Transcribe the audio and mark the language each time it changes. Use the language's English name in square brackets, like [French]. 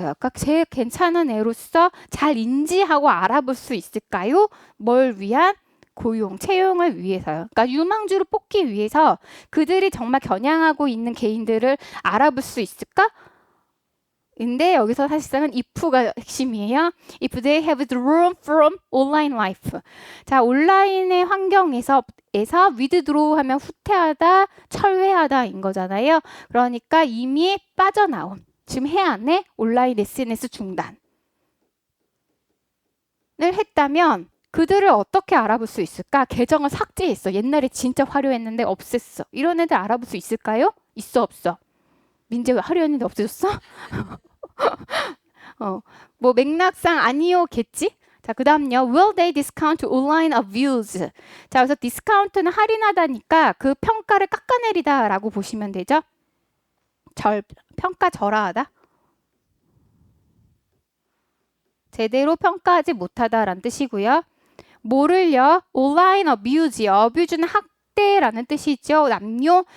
[Korean] 그러니까 제일 괜찮은 애로서 잘 인지하고 알아볼 수 있을까요? 뭘 위한? 고용, 채용을 위해서요. 그러니까 유망주를 뽑기 위해서 그들이 정말 겨냥하고 있는 개인들을 알아볼 수 있을까? 근데 여기서 사실상은 if가 핵심이에요. [English] If they have the room from online life. [Korean] 자, 온라인의 환경에서 에서 withdraw 하면 후퇴하다, 철회하다인 거잖아요. 그러니까 이미 빠져나온, 지금 해 안에 온라인 SNS 중단을 했다면 그들을 어떻게 알아볼 수 있을까? 계정을 삭제했어. 옛날에 진짜 화려했는데 없앴어. 이런 애들 알아볼 수 있을까요? 있어, 없어? 민재 화려했는데 없어졌어? 뭐 맥락상 아니요겠지? 자, 그 다음요. [English] Will they discount online views? [Korean] 자, 그래서 디스카운트는 할인하다니까 그 평가를 깎아내리다 라고 보시면 되죠. 평가 절하하다. 제대로 평가하지 못하다라는 뜻이고요. 뭐를요? 온라인 어뷰즈요. 어뷰즈는 학대라는 뜻이죠. 남녀.